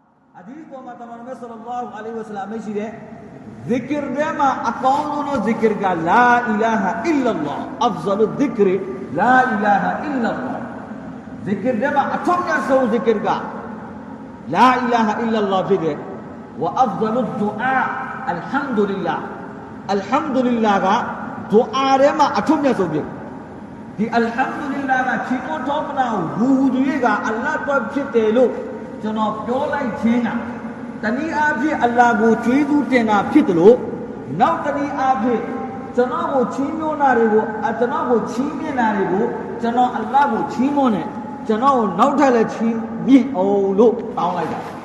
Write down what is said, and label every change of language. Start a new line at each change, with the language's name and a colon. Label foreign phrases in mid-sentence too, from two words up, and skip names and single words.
Burmese: hadith ပေါ်မှာတမန်တော်ဆလ္လာလဟ်အလိုင်းဝါဆလမ်မရှိတဲ့ ذکر ထဲမှာအကောင်းဆုံးသော ذکر က
Arabic: لا إله إلا الله أفضل الذكر لا إله إلا الله
Burmese: ذکر ထဲ မှာအထွတ်မြတ်ဆုံး ذکر က
Arabic: لا إله إلا الله
Burmese: ဖြစ်တယ်
Arabic: وأفضل الدعاء الحمد لله الحمد لله
Burmese: က dua ထဲမှာအထွတ်မြ တ်ဆုံးဖြစ်ဒီ alhamdulillah ကချီးမွမ်းတော်မနာကိုဟူကြီးကအလ္လာဟ်တော်ဖြစ်တယ်လို့ကျွန်တော်ပြောလိုက်ခြင်းကတနည်းအားဖြင့်အလ္လာဟ်ကိုကျွေးသူတင်တာဖြစ်တယ်လို့နောက်တနည်းအားဖြင့်ကျွန်တော်ကိုချီးမွမ်းတာတွေကိုကျွန်တော်ကိုချီးမြှင့်တာတွေကိုကျွန်တော်အလ္လာဟ်ကိုချီးမွမ်းတယ်ကျွန်တော်ကိုနောက်ထပ်လည်းချီးမြှင့်အောင်လို့တောင်းလိုက်တာ